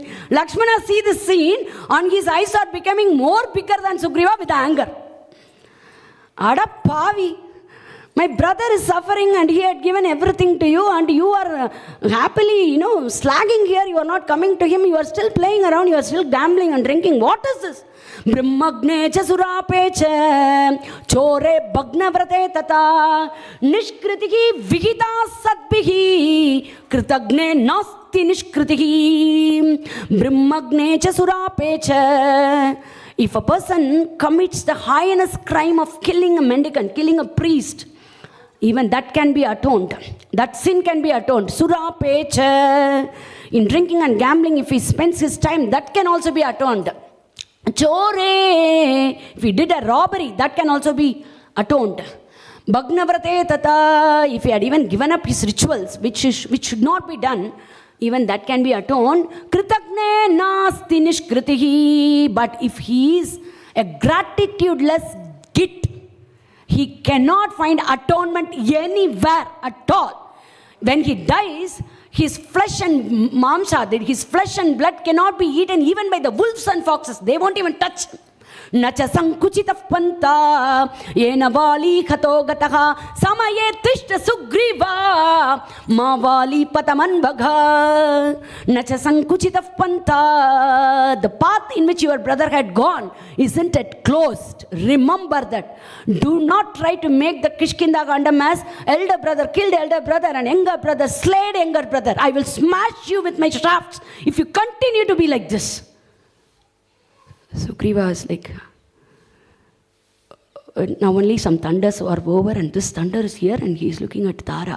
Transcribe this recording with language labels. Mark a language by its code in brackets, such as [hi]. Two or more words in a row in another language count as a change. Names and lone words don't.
[en] Lakshmana see this scene, and his eyes are becoming more bigger than Sugriva with anger. [ta] அட பாவி, [en] my brother is suffering and he had given everything to you, and you are happily, slagging here. You are not coming to him. You are still playing around. You are still gambling and drinking. What is this? [sa] ब्रह्मघ्ने च सुरापे च चोरे भग्नव्रते तथा निष्कृतिः विहिता सद्भिः कृतघ्ने नास्ति निष्कृतिः ब्रह्मघ्ने च सुरापे च. [en] If a person commits the heinous crime of killing a mendicant, killing a priest, even that can be atoned. That sin can be atoned. [sa] सुरापे च. [en] In drinking and gambling, if he spends his time, that can also be atoned. Chore, if he did a robbery, that can also be atoned. [sa] भग्नव्रते तथा, [en] if he had even given up his rituals, which should not be done, even that can be atoned. [sa] कृतघ्ने नास्ति निष्कृतिः. [en] But if he is a gratitudeless git, he cannot find atonement anywhere at all. When he dies, his flesh and mamsa, his flesh and blood cannot be eaten even by the wolves and foxes. They won't even touch him. [sa] न च सङ्कुचितः पन्था येन वाली हतो गतः समये तिष्ठ सुग्रीव मा वाली पथमन् वगाः. न च सङ्कुचितः पन्था. [en] The path in which your brother had gone, isn't it closed? Remember that. Do not try to make the Kishkinda Gandam as elder brother killed elder brother and younger brother slayed younger brother. I will smash you with my shafts if you continue to be like this. Sugriva is like, now only some thunders are over and this thunder is here, and he is looking at Tara.